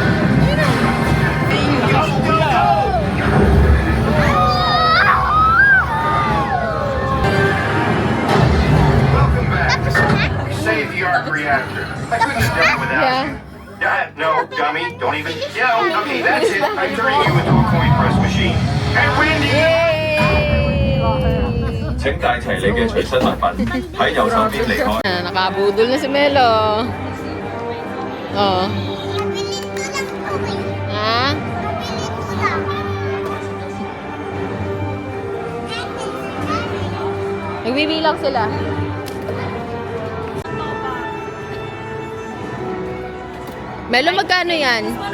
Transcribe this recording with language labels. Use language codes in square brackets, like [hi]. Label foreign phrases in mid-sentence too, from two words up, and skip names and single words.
[en] Welcome back. Save the arc reactor. I couldn't have done it without Yeah. you. No, dummy. Don't even yell. Okay, that's it. I'm turning you into a coin press machine. And Wendy! [yue] 請帶齊你嘅隨身物品，喺右手邊離開。 [tl] Nakabudol na si Melo. Oo. Ha? Nagbibilang sila. Melo, magkano yan?